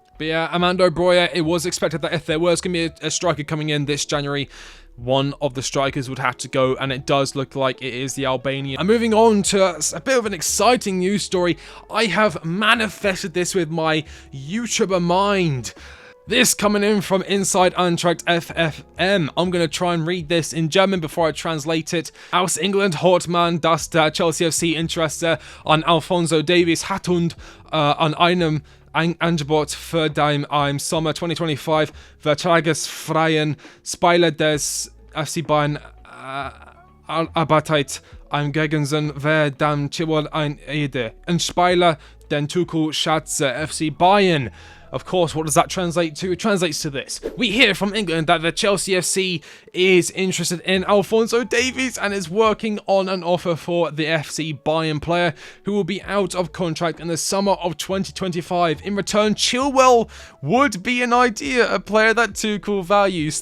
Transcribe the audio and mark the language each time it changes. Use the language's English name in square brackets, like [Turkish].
[English] But yeah, Armando Broja, it was expected that if there was going to be a striker coming in this January, one of the strikers would have to go, and it does look like it is the Albanian. And moving on to a bit of an exciting news story, I have manifested this with my YouTuber mind. This coming in from Inside Eintracht FFM. I'm going to try and read this in German before I translate it. [German] Aus England hört man, dass der Chelsea FC Interesse an Alphonso Davies hat und an einem Angebot für den im Sommer 2025 vertragsfreien Spieler des FC Bayern arbeitet. Im Gegensatz wäre dann Chilwell ein Spieler den Tuchel schätze FC Bayern. [English] Of course, what does that translate to? It translates to this. We hear from England that the Chelsea FC is interested in Alphonso Davies and is working on an offer for the FC Bayern player who will be out of contract in the summer of 2025. In return, Chilwell would be an idea, a player that Tuchel values.